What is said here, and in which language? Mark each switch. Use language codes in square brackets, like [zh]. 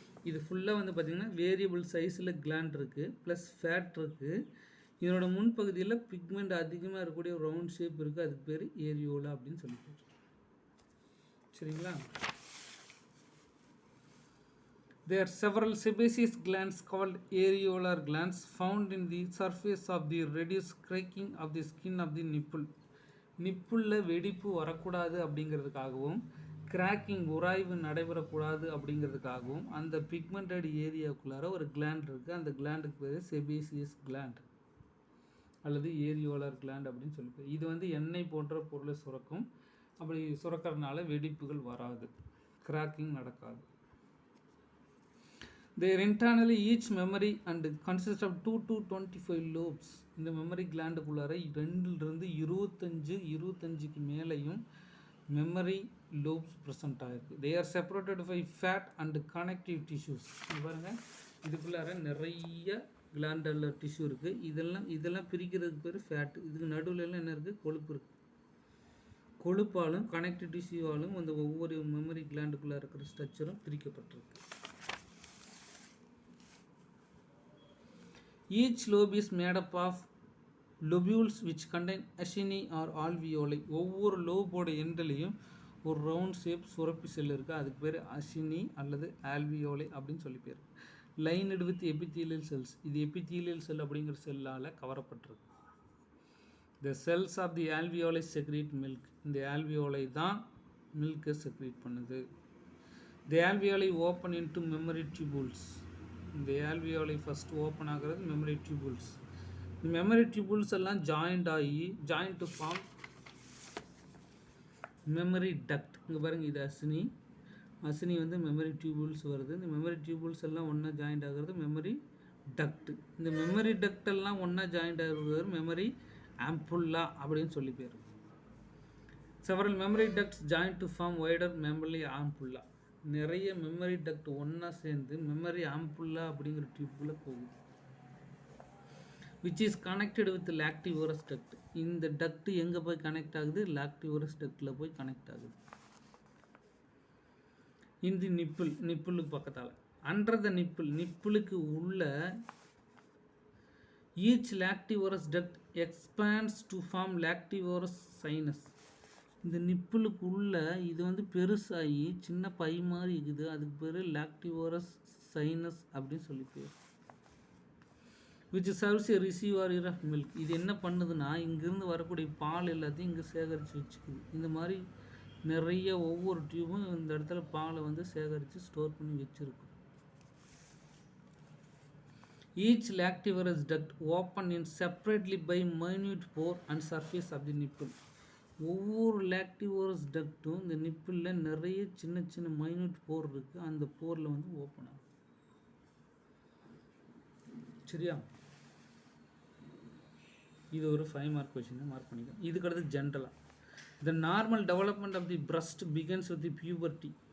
[ta] இது ஃபுல்லாக வந்து பார்த்திங்கன்னா வேரியபிள் சைஸில் கிளாண்ட் இருக்குது, ப்ளஸ் ஃபேட் இருக்குது. இதனோட முன்பகுதியில் பிக்மெண்ட் அதிகமாக இருக்கக்கூடிய ஒரு ரவுண்ட் ஷேப் இருக்குது, அதுக்கு பேர் ஏரியோலா அப்படின்னு சொல்லிட்டு. சரிங்களா? [en] There are several sebaceous glands called areolar glands found in the surface of the reduced cracking of the skin of the nipple. [ta] நிப்புளில் வெடிப்பு வரக்கூடாது அப்படிங்கிறதுக்காகவும் கிராக்கிங் உராய்வு நடைபெறக்கூடாது அப்படிங்கிறதுக்காகவும் அந்த பிக்மெண்டட் ஏரியாவுக்குள்ளார ஒரு கிளாண்ட் இருக்குது. அந்த கிளாண்டுக்கு பேர் செபேசியஸ் கிளாண்ட் அல்லது ஏரியோலர் கிளாண்ட் அப்படின்னு சொல்லிட்டு. இது வந்து எண்ணெய் போன்ற பொருளை சுரக்கும். அப்படி சுரக்கிறதுனால வெடிப்புகள் வராது, கிராக்கிங் நடக்காது. [en] They are internally each memory and consist of 2 to 25 lobes. [ta] இந்த மெமரி கிளாண்டுக்குள்ளார 2லிருந்து 25க்கு மேலேயும் மெமரி லோப்ஸ் ப்ரெசென்ட் ஆகிருக்கு. [en] They are separated by fat and connective tissues. [ta] பாருங்கள், இதுக்குள்ளார நிறைய கிளாண்டலர் டிஷ்யூ இருக்குது. இதெல்லாம் பிரிக்கிறதுக்கு பேர் ஃபேட். இதுக்கு நடுவில் எல்லாம் என்ன இருக்குது? கொழுப்பு இருக்குது. கொழுப்பாலும் கனெக்டிவ் டிஷ்யூவாலும் அந்த ஒவ்வொரு மெமரி கிளாண்டுக்குள்ளே இருக்கிற ஸ்ட்ரக்சரும் பிரிக்கப்பட்டிருக்கு. [en] Each lobe is made up of lobules which contain acini or alveoli. [ta] ஒவ்வொரு லோபோட எண்ட்லையும் ஒரு ரவுண்ட் ஷேப் சுரப்பி செல் இருக்குது, அதுக்கு பேர் அசினி அல்லது ஆல்வியோலை அப்படின்னு சொல்லி பேர். [en] Lined with epithelial cells. [ta] இது எபித்தீலியல் செல் அப்படிங்கிற செல்லால் கவரப்பட்டிருக்கு. [en] The cells of the alveoli secrete milk. [ta] இந்த alveoli தான் மில்கை செக்ரீட் பண்ணுது. [en] The alveoli open into memory tubules. [ta] இந்த alveoli ஃபஸ்ட் ஓப்பன் ஆகிறது மெமரி டியூபுல்ஸ். [en] இந்த mammary tubules எல்லாம் joint to form mammary duct. [ta] இங்கே பாருங்கள், இது அசினி வந்து மெமரி டியூபுல்ஸ் வருது. இந்த மெமரி டியூபுல்ஸ் எல்லாம் ஒன்றா ஜாயிண்ட் ஆகிறது மெமரி டக்ட். இந்த மெமரி டக்ட் எல்லாம் ஒன்றா ஜாயிண்ட் ஆகிறது மெமரி ஆம்புல்லா அப்படின்னு சொல்லி பேர். [en] several memory ducts join to form wider memory ampulla. [ta] நிறைய மெமரி டக்ட் ஒன்றா சேர்ந்து மெமரி ஆம்புல்லா அப்படிங்கிற டியூப்குள்ளே போகுது. [en] Which is connected with lactiferous duct. [ta] இந்த டக்ட் எங்கே போய் கனெக்ட் ஆகுது? லாக்டிவரஸ் டக்டில் போய் கனெக்ட் ஆகுது. இந்த நிப்புளுக்கு பக்கத்தால் [en] Under the நிப்புளுக்கு உள்ள each lactiferous duct expands to form lactiferous sinus. [ta] இந்த நிப்புளுக்கு உள்ள இது வந்து பெருசாகி சின்ன பை மாதிரி இருக்குது, அதுக்கு பேர் லாக்டிவரஸ் சைனஸ் அப்படின்னு சொல்லி பேர். [en] Which serves a receiver of milk. [ta] இது என்ன பண்ணுதுன்னா, இங்கேருந்து வரக்கூடிய பால் எல்லாத்தையும் இங்கே சேகரித்து வச்சுக்குது. இந்த மாதிரி நிறைய ஒவ்வொரு டியூபும் இந்த இடத்துல பாலை வந்து சேகரித்து ஸ்டோர் பண்ணி வச்சுருக்கும். [en] Each lactivorous duct open in separately by minute pore and surface of the nipple. [ta] ஒவ்வொரு லாக்டிவரஸ் டக்ட்டும் இந்த நிப்பிளில் நிறைய சின்ன சின்ன மைன்யூட் போர் இருக்குது, அந்த போரில் வந்து ஓப்பன் ஆகும். சரியா? இது ஒரு 5 மார்க் கொஸ்டின், மார்க் பண்ணிக்கலாம். இதுக்கு அடுத்து ஜென்ரலாக [en] The normal development of the breast begins with the puberty.